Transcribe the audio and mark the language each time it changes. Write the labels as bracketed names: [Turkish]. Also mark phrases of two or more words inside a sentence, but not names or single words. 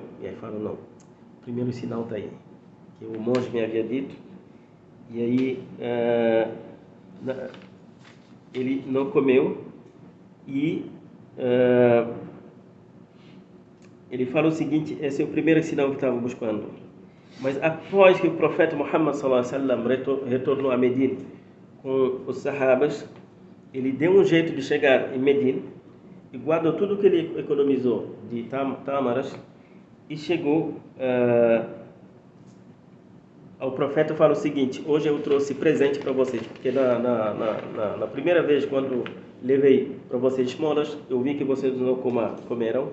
[Portuguese] E aí falou: não, o primeiro sinal está aí, que o monge me havia dito. E aí ele não comeu. E ele fala o seguinte: esse é o primeiro sinal que estava buscando. Mas após que o profeta Muhammad [Arabic] صلى الله عليه وسلم [Portuguese] retornou a Medina com os sahabas, ele deu um jeito de chegar em Medina e guardou tudo que ele economizou de tâmaras e chegou ao profeta. Fala o seguinte: hoje eu trouxe presente para vocês, porque na primeira vez quando levei para vocês esmolas, eu vi que vocês não comeram.